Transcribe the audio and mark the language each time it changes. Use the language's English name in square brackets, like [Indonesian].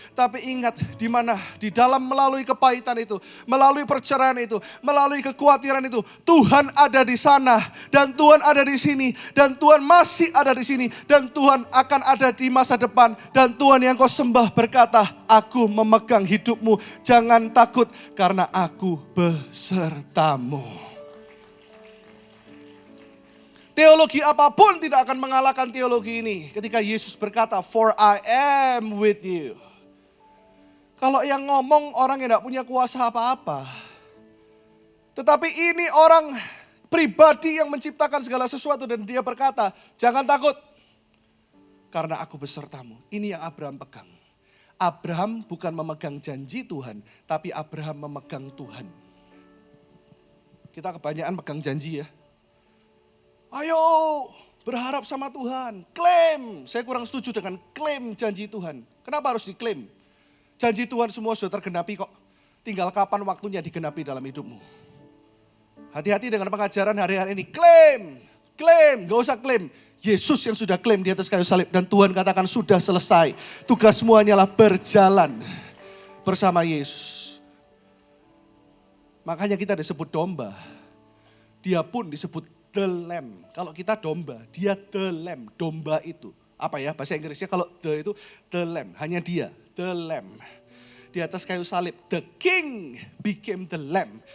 [Indonesian] Tapi ingat di mana di dalam melalui kepahitan itu, melalui perceraian itu, melalui kekhawatiran itu, Tuhan ada di sana dan Tuhan ada di sini dan Tuhan masih ada di sini dan Tuhan akan ada di masa depan dan Tuhan yang kau sembah berkata, aku memegang hidupmu, jangan takut karena aku besertamu. Teologi apapun tidak akan mengalahkan teologi ini. Ketika Yesus berkata, [English] for I am with you. [Indonesian] Kalau yang ngomong orang yang tidak punya kuasa apa-apa. Tetapi ini orang pribadi yang menciptakan segala sesuatu dan dia berkata, jangan takut. Karena aku besertamu. Ini yang Abraham pegang. Abraham bukan memegang janji Tuhan, tapi Abraham memegang Tuhan. Kita kebanyakan pegang janji ya. Ayo berharap sama Tuhan, klaim. Saya kurang setuju dengan klaim janji Tuhan. Kenapa harus diklaim? Janji Tuhan semua sudah tergenapi kok. Tinggal kapan waktunya digenapi dalam hidupmu. Hati-hati dengan pengajaran hari-hari ini. Klaim, gak usah klaim. Yesus yang sudah klaim di atas kayu salib. Dan Tuhan katakan sudah selesai. Tugas semuanya adalah berjalan bersama Yesus. Makanya kita disebut domba. Dia pun disebut the Lamb. Kalau kita domba, dia the Lamb. Domba itu. Apa ya bahasa Inggrisnya kalau the itu the Lamb. Hanya dia, the Lamb. Di atas kayu salib, [English] the King became the Lamb.